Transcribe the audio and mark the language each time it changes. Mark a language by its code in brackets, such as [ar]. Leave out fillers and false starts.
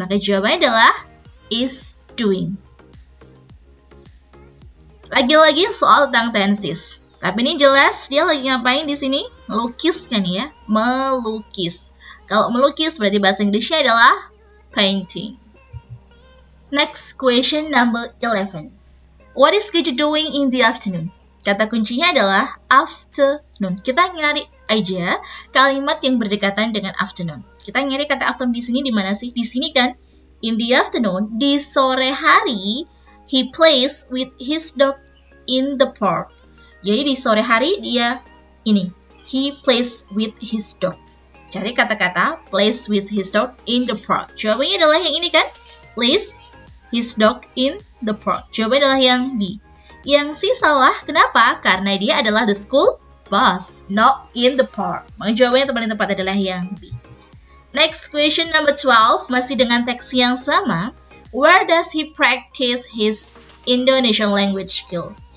[id] Maka jawabannya adalah is doing. Lagi-lagi soal tentang tenses. Tapi ini jelas dia lagi ngapain di sini? Melukis kan ya? Melukis. Kalau melukis berarti bahasa Inggrisnya adalah painting. [en] Next question number 11. What is Gigi doing in the afternoon? [id] Kata kuncinya adalah afternoon. Kita nyari aja kalimat yang berdekatan dengan afternoon. Kita nyari kata afternoon di sini di mana sih? Di sini kan? [en] In the afternoon, [id] di sore hari, [en] he plays with his dog in the park. [id] Jadi di sore hari dia ini, [en] he plays with his dog. [id] Cari kata-kata [en] plays with his dog in the park. [id] Jawabannya adalah yang ini kan? [en] Plays his dog in the park. [id] Jawabannya adalah yang B. Yang C salah, kenapa? Karena dia adalah [en] the school bus, not in the park. [id] Maka jawabannya yang paling tepat adalah yang B. [en] Next question number 12, [id] masih dengan teks yang sama. [en] Where does he practice his Indonesian language skill?